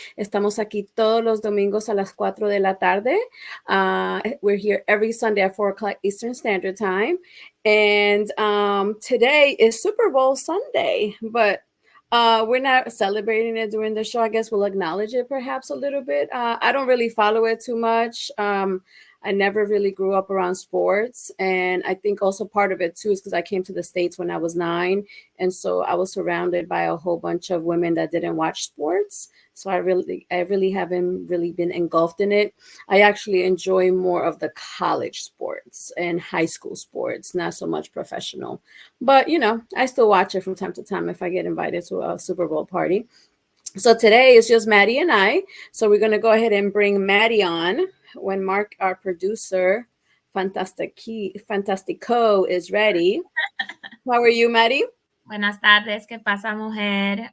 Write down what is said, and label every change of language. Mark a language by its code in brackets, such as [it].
[es] Estamos aquí todos los domingos a las 4 de la tarde. [en] We're here every Sunday at 4 o'clock Eastern Standard Time. And today is Super Bowl Sunday, but we're not celebrating it during the show. I guess we'll acknowledge it perhaps a little bit. I don't really follow it too much. I never really grew up around sports. And I think also part of it too is because I came to the States when I was 9. And so I was surrounded by a whole bunch of women that didn't watch sports. So I really haven't really been engulfed in it. I actually enjoy more of the college sports and high school sports, not so much professional. But, I still watch it from time to time if I get invited to a Super Bowl party. So today is just Maddie and I. So we're going to go ahead and bring Maddie on when Mark, our producer, Fantastico, is ready. How are you, Maddie? [es] Buenas tardes, ¿qué pasa, mujer?